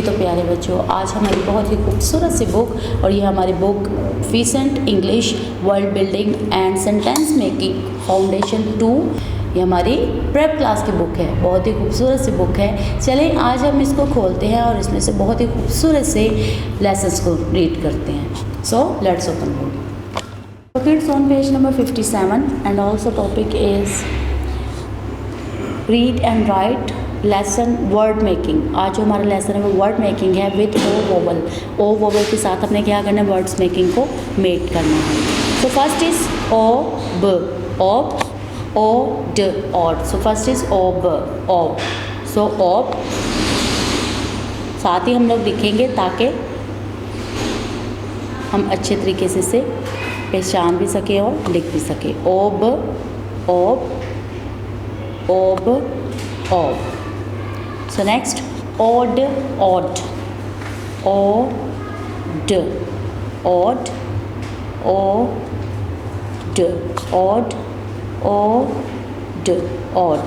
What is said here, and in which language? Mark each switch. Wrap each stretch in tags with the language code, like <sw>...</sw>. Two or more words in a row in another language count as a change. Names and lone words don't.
<hi>तो प्यारे बच्चों, आज हमारी बहुत ही खूबसूरत सी बुक, और ये हमारी बुक फीसेंट इंग्लिश वर्ल्ड बिल्डिंग एंड सेंटेंस मेकिंग फाउंडेशन 2, ये हमारी</hi> <en>prep class</en> <hi>की बुक है। बहुत ही खूबसूरत सी बुक है। चलें आज हम इसको खोलते हैं और इसमें से बहुत ही खूबसूरत से लेसन्स को रीड करते हैं।</hi> <en>So let's open book. So kids, on page number 57 and also topic is read and write lesson word making।</en> <hi>आज जो हमारा लेसन है वो</hi> <en>word making</en> <hi>है</hi> <en>with O vowel. O vowel</en> <hi>के साथ हमने क्या करना है?</hi> <en>words making</en> <hi>को मेक करना है।</hi> <en>So first is O B, ob, O D, od. So first is O B, ob. so ob</en> <hi>साथ ही हम लोग लिखेंगे ताकि हम अच्छे तरीके से इसे पहचान भी सके और लिख भी सके।</hi> <en>ob, ob, ob, ob. So next od, od, od, od, od, od, od, od.</en>